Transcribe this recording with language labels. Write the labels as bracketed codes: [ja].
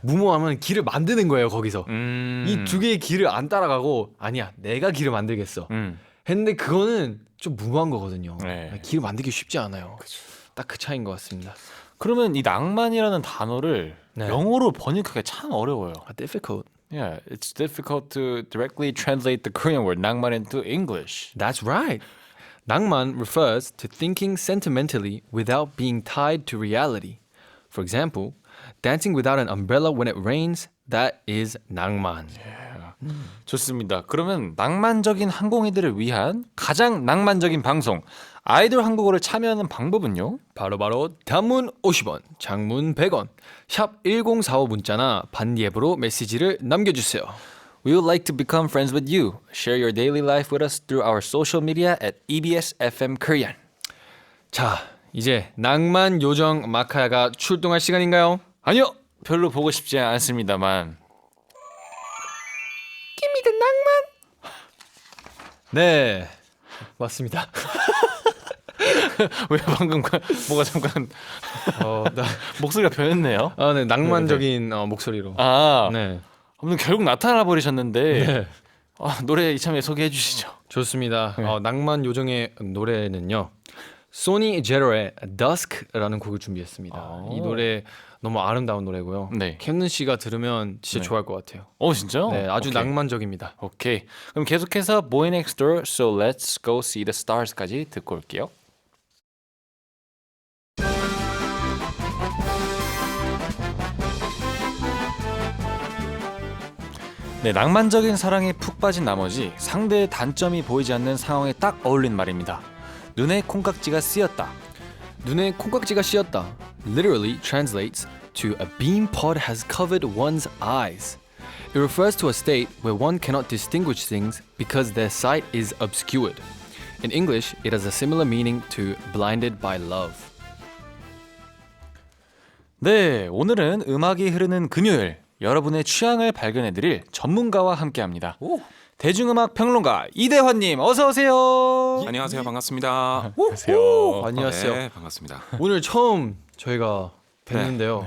[ko] 무모함은 길을 만드는 거예요, 거기서. 이 두 개. 개의 길을 안 따라가고 아니야, 내가 길을 만들겠어. 했는데 그거는 좀 무모한 거거든요. 네. 길을 만들기 쉽지 않아요. 딱 그 차이인 것 같습니다. 그러면 이 낭만이라는 단어를 네. 영어로 번역하기가 참 어려워요. [en] difficult. Yeah, it's difficult to directly translate the Korean word 낭만 into English. That's right. 낭만 refers to thinking sentimentally without being tied to reality. For example, dancing without an umbrella when it rains, that is 낭만. [ko] 좋습니다. 그러면 낭만적인 항공이들을 위한 가장 낭만적인 방송 아이돌 한국어를 참여하는 방법은요? 바로 단문 50원, 장문 100원, 샵 1045 문자나 반디앱으로 메시지를 남겨주세요. [en] We would like to become friends with you. Share your daily life with us through our social media at EBS FM Korean. [ko] 자, 이제 낭만 요정 마카야가 출동할 시간인가요? 아니요, 별로 보고 싶지 않습니다만. 끼미드 낭만. 네, 맞습니다. 왜 방금 뭐가 잠깐 목소리가 변했네요. 네, 낭만적인 목소리로. 네. 네. 아무튼 결국 나타나 버리셨는데 네. 노래 이참에 소개해 주시죠. 좋습니다. 낭만 요정의 노래는요. 소니 제로의 Dusk라는 곡을 준비했습니다. 이 노래 너무 아름다운 노래고요. 네. 캔는 씨가 들으면 진짜 네. 좋아할 것 같아요. 진짜요? 네, 아주 오케이. 낭만적입니다. 오케이. 그럼 계속해서 Boy Next Door, So Let's Go See the Stars까지 듣고 올게요. 네, 낭만적인 사랑에 푹 빠진 나머지 상대의 단점이 보이지 않는 상황에 딱 어울린 말입니다. 눈에 콩깍지가 쓰였다. 눈에 콩깍지가 씌었다. [en] Literally translates to a bean pod has covered one's eyes. It refers to a state where one cannot distinguish things because their sight is obscured. In English, it has a similar meaning to blinded by love. [ko] 네, 오늘은 음악이 흐르는 금요일 여러분의 취향을 발견해드릴 전문가와 함께합니다. 대중음악 평론가 이대환님 어서 오세요. 안녕하세요. 반갑습니다. 안녕하세요. 네, 반갑습니다. 오늘 처음 저희가 뵀는데요.